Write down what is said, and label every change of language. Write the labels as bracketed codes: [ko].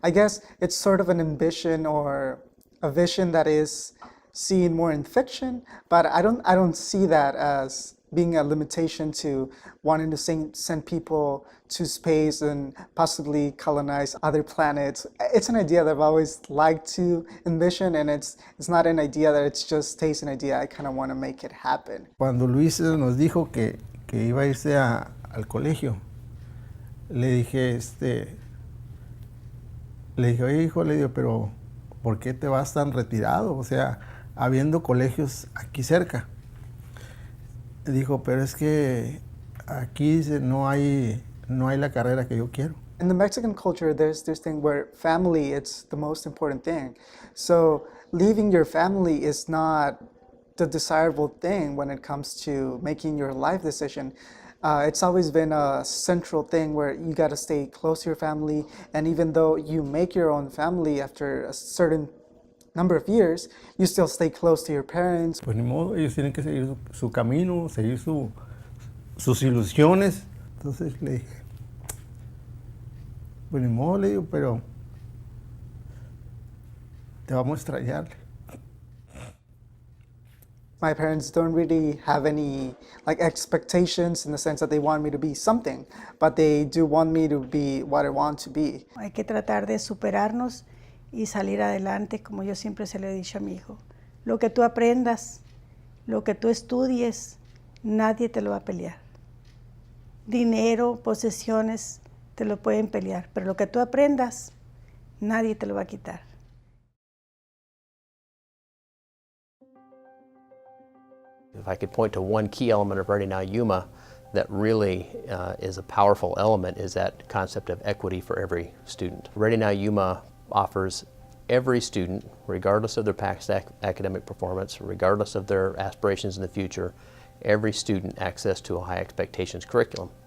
[en] I guess it's sort of an ambition or a vision that is seen more in fiction, but I don't see that as being a limitation to wanting to send people to space and possibly colonize other planets. It's an idea that I've always liked to envision, and it's not an idea that it just stays an idea. I kind of want to make it happen. [es] Cuando Luis nos dijo que iba a irse al colegio, le dije, oye hijo, le digo, pero ¿por qué te vas tan retirado? O sea, habiendo colegios aquí cerca. Dijo, pero es que aquí no hay la carrera que yo quiero. [en] In the Mexican culture, there's this thing where family, it's the most important thing. So leaving your family is not the desirable thing when it comes to making your life decision. It's always been a central thing where you got to stay close to your family, and even though you make your own family after a certain number of years, you still stay close to your parents. [es] Pues ni modo, ellos tienen que seguir su camino, seguir sus ilusiones. Entonces le dije, pues ni modo, le digo, pero te vamos a extrañar. [en] My parents don't really have any expectations in the sense that they want me to be something, but they do want me to be what I want to be. [es] Hay que tratar de superarnos y salir adelante, como yo siempre se lo he dicho a mi hijo. Lo que tú aprendas, lo que tú estudies, nadie te lo va a pelear. Dinero, posesiones, te lo pueden pelear, pero lo que tú aprendas, nadie te lo va a quitar. [en] If I could point to one key element of Ready Now Yuma that really is a powerful element, is that concept of equity for every student. Ready Now Yuma offers every student, regardless of their past academic performance, regardless of their aspirations in the future, every student access to a high expectations curriculum.